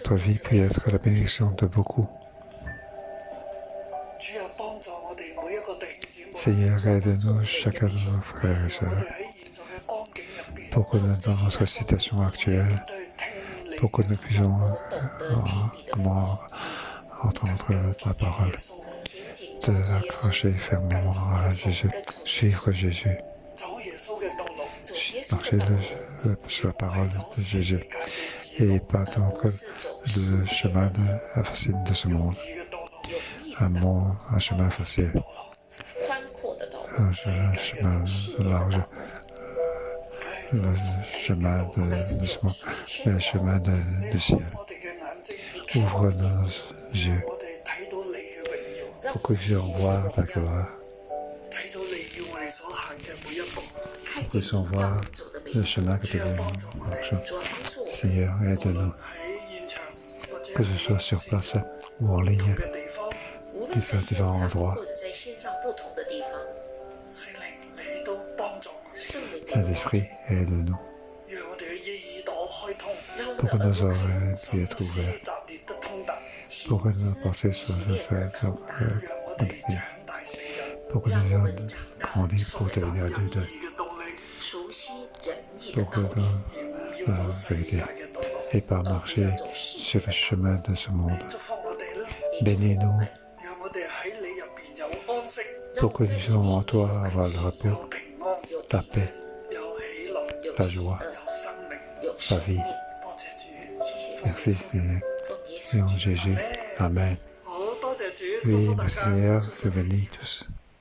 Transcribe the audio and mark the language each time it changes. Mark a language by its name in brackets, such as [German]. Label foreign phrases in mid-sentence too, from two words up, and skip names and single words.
[French] notre vie puisse être la bénédiction de beaucoup. Seigneur, aide-nous, chacun de nos frères et sœurs, pour que dans notre situation actuelle, pour que nous puissions comment entendre ta parole, de accrocher fermement à Jésus, suivre Jésus, marcher sur la parole de Jésus, et pas donc le chemin facile de ce monde, un chemin facile, [Chinese] 宽阔的道路， [French] un chemin large, le chemin de ce monde, le chemin du ciel. Ouvre nos yeux pour que nous puissions voir ta gloire, [Chinese] 看 [French] pour que [Chinese] 见 [French] nous puissions [Chinese] 你要 [French] voir [Chinese] 走的每 [French] le [Chinese] 一步， [French] chemin que tu veux marcher. [Chinese] 主要帮助我们 [French] Seigneur, aide-nous, que ce soit sur place ou en ligne, [Chinese] 无论在现 [French] différents [Chinese] 场 [French] endroits. [Chinese] 或者在线上不同的地方，圣灵 [French] Saint-Esprit, aide-nous, [Chinese] 让我 [French] pour [Chinese] 们 [French] que [Chinese] 的 [French] nos [Chinese] 耳朵开 [French] oreilles [Chinese] 始， [French] puissent être ouvertes, pour que nos pensées soient faites, pour que nous puissions grandir pour devenir adultes, [Chinese] 熟悉仁义的 [French] pour que [Chinese] 道理， [French] dans la vérité, et pas marcher sur le chemin de ce monde. Bénis-nous, pour que nous puissions en toi avoir le repos, ta paix, la joie, [Chinese] 有 [French] la [Chinese] 生 [French] vie. [Chinese] 命。谢谢主， [French] Merci Seigneur. [Chinese] 奉耶 [French] Et [Chinese] 稣 [French] en [Chinese] 基督 [French] Jésus. Amen. Oui, merci Seigneur, je bénis tous.